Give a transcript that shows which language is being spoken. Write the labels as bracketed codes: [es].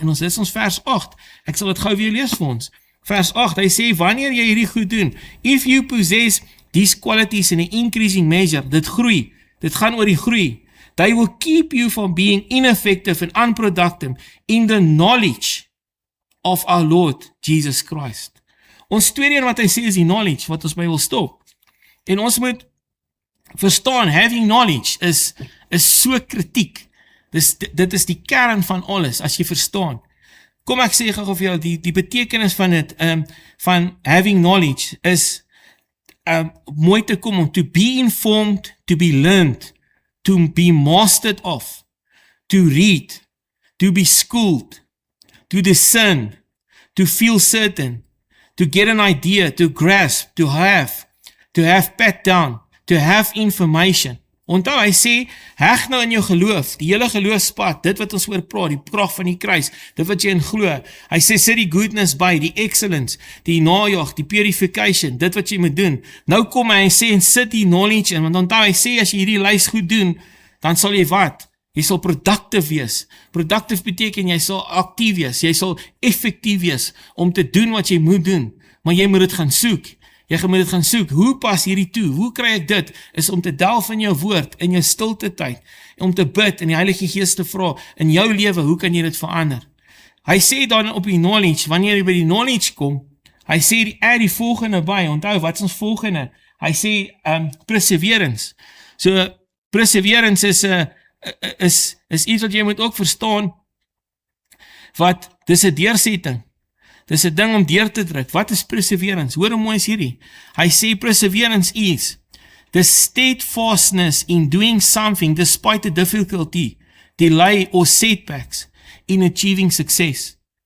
[af] En dis ons vers 8. Ek sal dit gou weer lees vir ons. Vers 8, hy sê, wanneer jy hierdie goed doen, [en] if you possess these qualities in an increasing measure, [af] dit groei, dit gaan oor die groei, [en] they will keep you from being ineffective and unproductive in the knowledge of our Lord Jesus Christ. [af] Ons tweede een wat hy sê is die knowledge, wat ons by wil stop. En ons moet verstaan, having knowledge is so kritiek. Dit is die kern van alles, as jy verstaan. Kom ek sê gou vir jou, die betekenis van dit, van having knowledge, is mooi te kom om [en] to be informed, to be learned, to be mastered of, to read, to be schooled, to discern, to feel certain, to get an idea, to grasp, to have pat down, to have information. [af] Onthou, hy sê, heg nou in jou geloof, die hele geloofspad, dit wat ons oor praat, die krag van die kruis, dit wat jy in glo. Hy sê, sit die goodness by, die excellence, die najag, die purification, dit wat jy moet doen. Nou kom hy en sê, en sit die knowledge in, want onthou, hy sê, as jy hierdie lys goed doen, dan sal jy wat? Jy sal productive wees. Productive beteken, jy sal actief wees, jy sal effectief wees, om te doen wat jy moet doen, maar jy moet dit gaan soek. Jy moet dit gaan soek, hoe pas hierdie toe, hoe kry ek dit, is om te delf in jou woord, in jou stilte tyd, om te bid, en die Heilige Gees te vra, in jou lewe, hoe kan jy dit verander? Hy sê dan op die knowledge, wanneer jy by die knowledge kom, hy sê, die volgende by, onthou, wat is ons volgende? Hy sê, perseverance. So, perseverance is iets wat jy moet ook verstaan, wat, dis 'n deursetting. Dis 'n ding om deur te druk. Wat is perseverance? Hoor hoe mooi is hierdie. Hy sê [en] perseverance is the steadfastness in doing something despite the difficulty, delay or setbacks in achieving success.